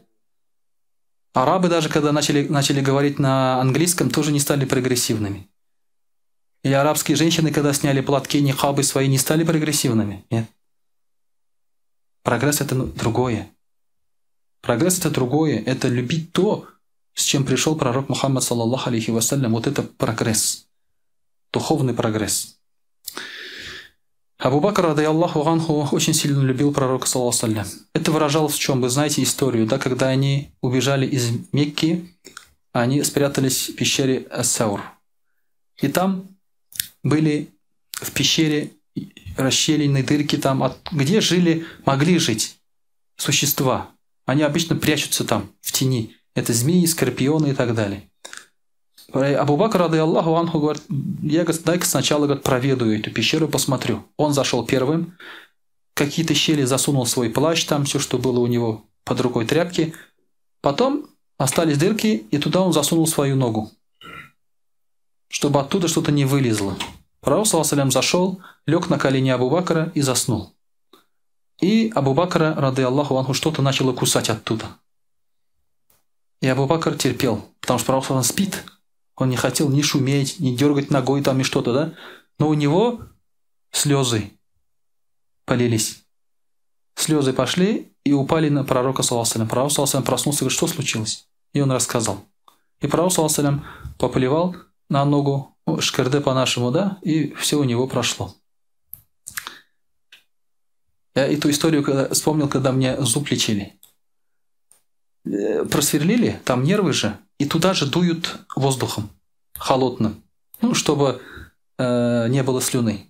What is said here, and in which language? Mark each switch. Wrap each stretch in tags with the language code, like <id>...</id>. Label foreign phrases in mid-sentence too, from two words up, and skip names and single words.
<ru>Арабы даже, когда начали говорить на английском, тоже не стали прогрессивными. Или арабские женщины, когда сняли платки, нихабы свои, не стали прогрессивными. Нет. Прогресс – это другое. Прогресс – это другое. Это любить то, с чем пришел пророк Мухаммад,</ru> <ar>صلى الله عليه وسلم.</ar> <ru>Вот это прогресс. Духовный прогресс. Абу Бакр,</ru> <ar>رضي الله عنه,</ar> <ru>очень сильно любил пророка,</ru> <ar>صلى الله عليه وسلم.</ar> <ru>Это выражалось в чем? Вы знаете историю, да? Когда они убежали из Мекки, они спрятались в пещере Ас-Саур. И там были в пещере расщелины, дырки там, где могли жить существа. Они обычно прячутся там, в тени. Это змеи, скорпионы и так далее. Абу Бакр,</ru> <ar>رضي الله عنه,</ar> <ru>говорит: я, дай-ка сначала, проведу эту пещеру, посмотрю. Он зашел первым, какие-то щели засунул свой плащ, там все, что было у него под рукой, тряпки. Потом остались дырки, и туда он засунул свою ногу, чтобы оттуда что-то не вылезло. Пророк</ru> <ar>صلى الله عليه</ar> <ru>зашел, лег на колени Абу Бакра и заснул. И Абу Бакра,</ru> <ar>رضي الله عنه,</ar> <ru>что-то начало кусать оттуда. И Абу Бакр терпел, потому что пророк</ru> <ar>صلى الله عليه</ar> <ru>спит. Он не хотел ни шуметь, ни дергать ногой там и что-то, да? Но у него слезы полились. Слезы пошли и упали на пророка</ru> <ar>صلى الله عليه.</ar> <ru>Пророк</ru> <ar>صلى الله عليه</ar> <ru>проснулся и говорит: что случилось? И он рассказал. И пророк</ru> <ar>صلى الله عليه</ar> <ru>поплевал на ногу, шкерде по-нашему, да, и все у него прошло. Я эту историю вспомнил, когда мне зуб лечили. Просверлили, там нервы же, и туда же дуют воздухом холодным, чтобы не было слюны.</ru>